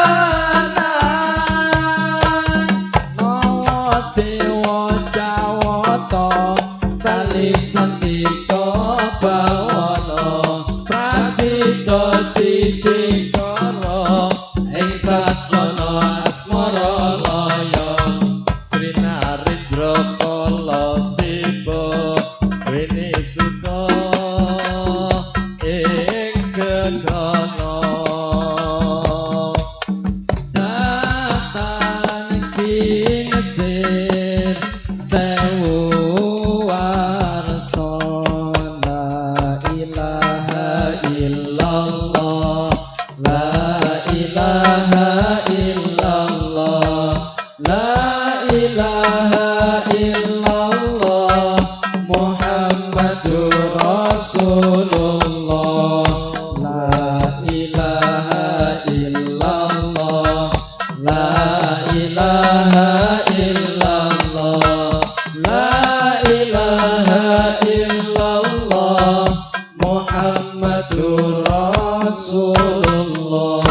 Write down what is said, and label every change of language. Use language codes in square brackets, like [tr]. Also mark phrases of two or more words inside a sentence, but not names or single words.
[jv] wenang nawa dewa jawata kali santika bawana prasida sidikara ing sasana asmara laya Sri Narendra kala siwa winisuda ing gegana datan dingesir sewu warsa la [ar] إله إلا الله لا إله إلا الله لا إله إلا الله محمد رسول الله لا إله إلا الله لا إله إلا الله لا إله إلا الله محمد رسول الله.